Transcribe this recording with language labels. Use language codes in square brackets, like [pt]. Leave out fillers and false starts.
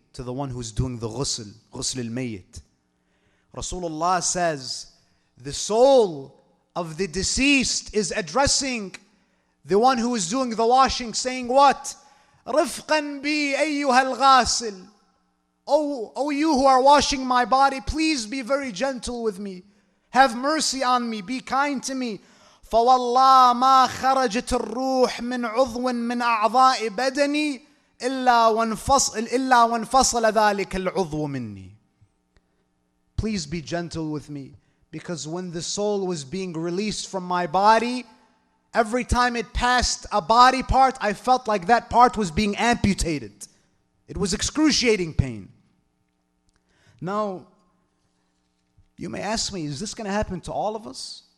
[en] to the one who's doing the ghusl al-mayyit. Rasulullah says, the soul of the deceased is addressing the one who is doing the washing, saying what? [ar] رفقا بي أيها الغاسل. [en] Oh, you who are washing my body, please be very gentle with me. Have mercy on me, be kind to me. [ar] فوالله ما خرجت الروح من عضو من أعضاء بدني إلا وانفصل ذلك العضو مني. [en] Please be gentle with me, because when the soul was being released from my body, every time it passed a body part, I felt like that part was being amputated. It was excruciating pain. Now, you may ask me, is this going to happen to all of us?